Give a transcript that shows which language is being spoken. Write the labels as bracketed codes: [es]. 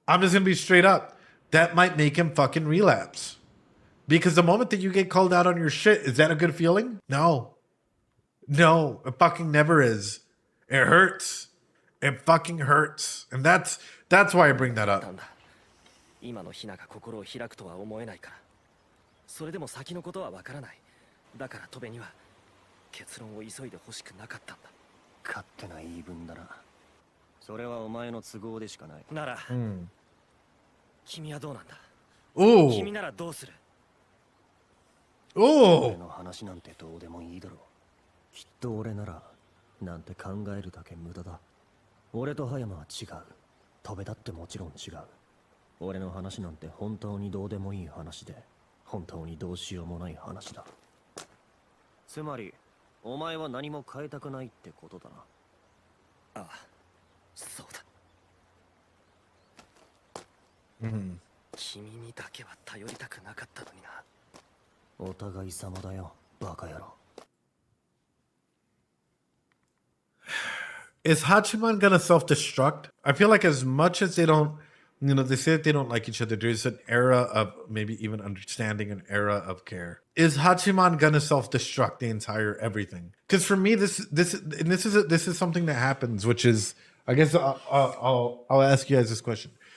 [en] I'm just going to be straight up. That might make him fucking relapse. Because the moment that you get called out on your shit, is that a good feeling? No. No, it fucking never is. It hurts. It fucking hurts. And that's why I bring that up. [ja] 今のヒナが心を開くとは思えないから。それでも先のことはわからない。だから戸辺には結論を急いで欲しくなかったんだ。勝手な言い分だな。それはお前の都合でしかない。なら、君はどうなんだ？君ならどうする？俺の話なんてどうでもいいだろう。きっと俺ならなんて考えるだけ無駄だ。俺と葉山は違う。戸辺だってもちろん違う。俺の話なんて本当にどうでもいい話で、本当にどうしようもない話だ。つまりお前は何も変えたくないってことだな。ああ、そうだ。君にだけは頼りたくなかったのにな。お互い様だよ、バカ野郎。 [en] Is Hachiman gonna self-destruct? I feel like as much as they don't You know, they say that they don't like each other. There's an era of maybe even understanding, an era of care. Is Hachiman gonna self-destruct the entire everything? Because for me, this is something that happens, which is, I guess I'll ask you guys this question.